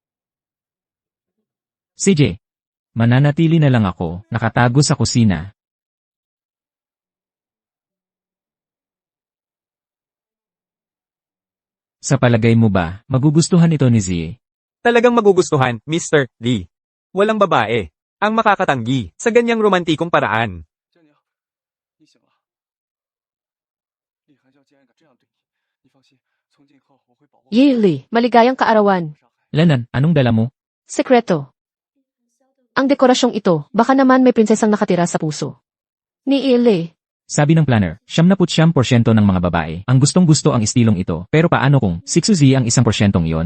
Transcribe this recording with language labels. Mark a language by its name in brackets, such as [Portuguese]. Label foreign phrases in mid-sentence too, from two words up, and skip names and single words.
[Filipino] CJ, mananatili na lang ako, nakatago sa kusina. Sa palagay mo ba, magugustuhan ito ni Zie? Talagang magugustuhan, Mr. Lee. Walang babae ang makakatanggi sa ganyang romantikong paraan. [Chinese] 江宁，你醒了。厉寒娇竟然敢这样对你，你放心，从今以后我会保护。 [Filipino] Yili, maligayang kaarawan. Lanan, anong dala mo? Sekreto. Ang dekorasyong ito, baka naman may prinsesang nakatira sa puso. Ni Ili. Sabi ng planner, 79% ng mga babae ang gustong-gusto ang estilong ito. Pero paano kung 6 Zie ang 1% iyon?